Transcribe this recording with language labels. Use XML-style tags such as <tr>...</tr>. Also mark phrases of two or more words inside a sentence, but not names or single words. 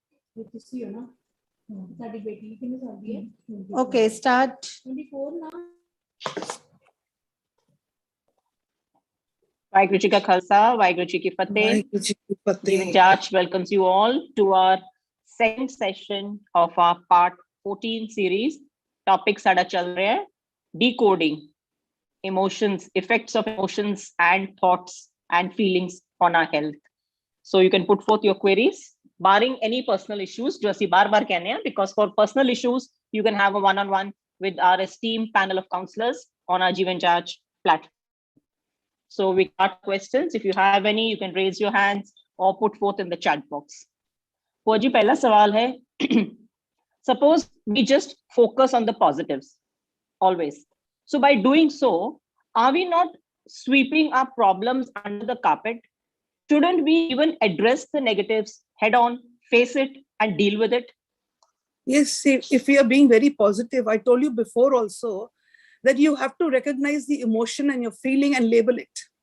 <en>Okay, start.</en> <pa>ਵਾਹਿਗੁਰੂ ਜੀ ਕਾ ਖ਼ਾਲਸਾ, ਵਾਹਿਗੁਰੂ ਜੀ ਕੀ ਫ਼ਤਹਿ.</pa> <en>Jeevan Jach welcomes you all to our second session of our part 14 series.</en> <pa>ਟੌਪਿਕ ਸਾਡਾ ਚੱਲ ਰਿਹਾ ਹੈ,</pa> <en>decoding emotions, effects of emotions and thoughts and feelings on our health. So you can put forth your queries, barring any personal issues,</en> <pa>ਜੋ ਅਸੀਂ ਬਾਰ ਕਹਿਣੇ ਹੈਂ,</pa> <en>because for personal issues, you can have a one-on-one with our esteemed panel of counselors on our Jeevan Jach platform. So we got questions. If you have any, you can raise your hands or put forth in the chat box.</en> <pa>Purji, ਪਹਿਲਾ ਸਵਾਲ ਹੈ.</pa> <en>Suppose we just focus on the positives, always. So by doing so, are we not sweeping our problems under the carpet? Shouldn't we even address the negatives head on, face it, and deal with it? Yes, see, if we are being very positive, I told you before also that you have to recognize the emotion and your feeling and label it.</en>